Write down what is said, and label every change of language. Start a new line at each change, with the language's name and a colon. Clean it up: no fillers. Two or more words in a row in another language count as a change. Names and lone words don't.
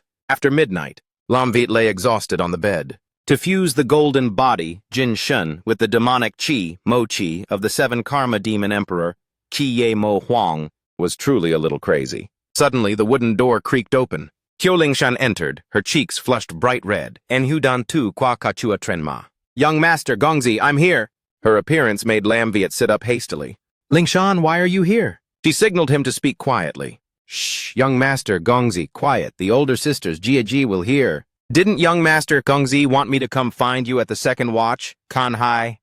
English: After midnight, Lam Viet lay exhausted on the bed. To fuse the golden body, Jin Shun, with the demonic qi, Mo Qi, of the 7 karma demon emperor, Qi Ye Mo Huang, was truly a little crazy. Suddenly, the wooden door creaked open. Qiu Lingshan entered, her cheeks flushed bright red. "En dan tu qua kachua trenma." "Young Master Gongzi, I'm here." Her appearance made Lam Viet sit up hastily. "Lingshan, why are you here?" She signaled him to speak quietly. "Shh, young Master Gongzi, quiet. The older sisters, Jia Ji, will hear." "Didn't young Master Gongzi want me to come find you at the second watch, Kan Hai?"